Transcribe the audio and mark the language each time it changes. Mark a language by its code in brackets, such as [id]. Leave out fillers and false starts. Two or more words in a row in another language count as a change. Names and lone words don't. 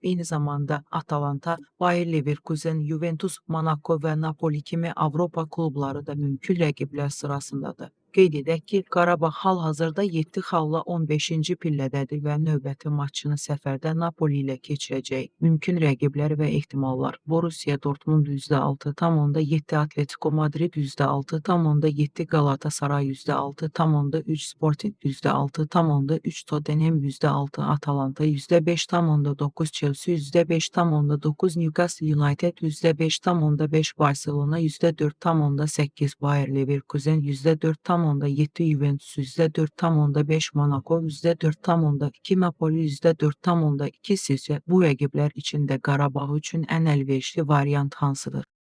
[az] Eyni zamanda Atalanta, Bayer Leverkusen, Juventus, Monaco və Napoli kimi Avropa klubları da mümkün rəqiblər sırasındadır. Qeyd edək ki, Qarabağ hal-hazırda 7 xalla 15-ci pillədədir və növbəti maçını səfərdə Napoli ilə keçirəcək. Mümkün rəqiblər və ehtimallar: Borussia Dortmund %6,7, Atletico Madrid %6,7, Galatasaray %6,3, Sporting %6,3, Tottenham %6, Atalanta %5,9, Chelsea %5,9, Newcastle United %5,5, Barcelona %4,8, Bayer Leverkusen %4,7, Juventus %4,5, Monaco %4,2, Napoli %4,2. Sizcə bu rəqiblər içində Qarabağ üçün ən əlverişli variant hansıdır?